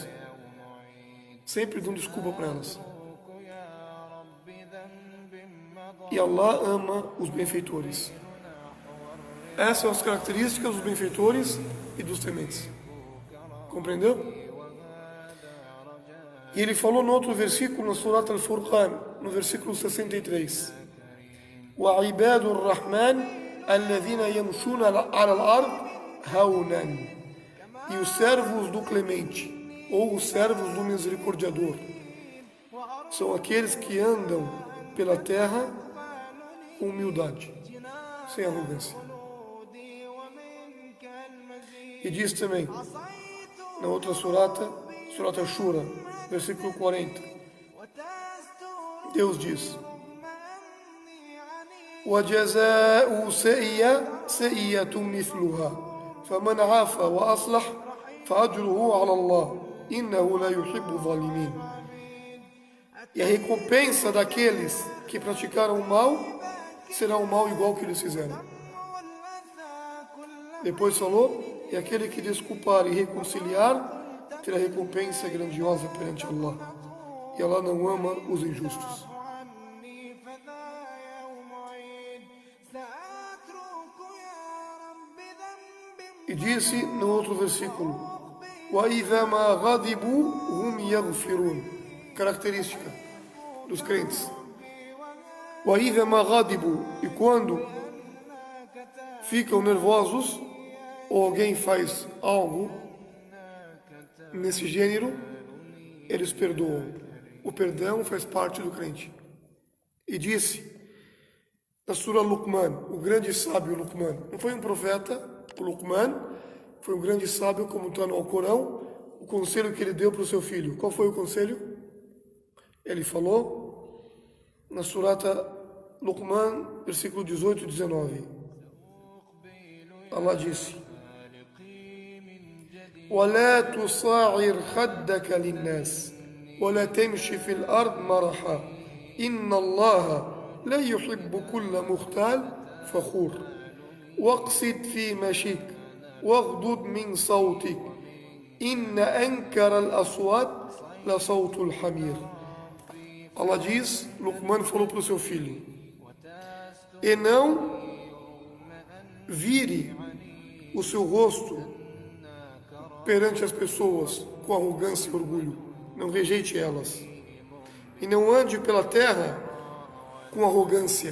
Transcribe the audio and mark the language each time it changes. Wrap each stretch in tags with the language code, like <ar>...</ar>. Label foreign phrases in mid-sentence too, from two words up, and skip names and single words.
<pt>Sempre dão desculpa para elas. E Allah ama os benfeitores. Essas são as características dos benfeitores e dos tementes. Compreendeu? E ele falou no outro versículo, na Surat Al-Furqan, no versículo 63.</pt> <ar>وَعِبَادُ الرَّحْمَنِ الَّذِينَ يَمْشُونَ عَلَى الْأَرْضِ هَوْنًا.</ar> <pt>E os servos do Clemente, ou os servos do Misericordiador, são aqueles que andam pela terra com humildade, sem arrogância. E diz também, na outra surata, Surat Ashura, versículo 40, Deus diz:</pt> <ar>وَجَزَاءُ سَيِّئَةٌ مِثْلُهَا فَمَنْ عَافَى وَأَصْلَحَ فَأَجْرُهُ عَلَى اللَّهِ إِنَّهُ لَا يُحِبُّ الظَّالِمِينَ.</ar> <pt>E a recompensa daqueles que praticaram o mal será um mal igual que eles fizeram. Depois falou, e aquele que desculpar e reconciliar terá recompensa grandiosa perante Allah. E Allah não ama os injustos. E disse no outro versículo,</pt> <ar>وَإِذَا مَا غَضِبُوا هُمْ يَغْفِرُونَ.</ar> <pt>Característica dos crentes.</pt> <ar>وَإِذَا مَا غَضِبُوا.</ar> <pt>E quando ficam nervosos, ou alguém faz algo nesse gênero, eles perdoam. O perdão faz parte do crente. E disse na Sura Luqman, o grande sábio Luqman, não foi um profeta, o Luqman foi um grande sábio, como está no Alcorão, o conselho que ele deu para o seu filho. Qual foi o conselho? Ele falou na Surata Luqman, versículo 18 e 19. Allah disse:</pt> <ar>وَلَا تُصَاعِرْ خَدَّكَ لِلنَّاسِ وَلَا تَمْشِ فِي الْأَرْضِ مَرَحًا إِنَّ اللَّهَ لا يحب كل مختال فخور واقصد في مشيك واغضض من صوتك إن أنكر الأصوات لصوت الحمير.</ar> <pt>Allah diz, Luqman falou para o seu filho, e não vire o seu rosto perante as pessoas com arrogância e orgulho, não rejeite elas, e não ande pela terra com arrogância.</pt>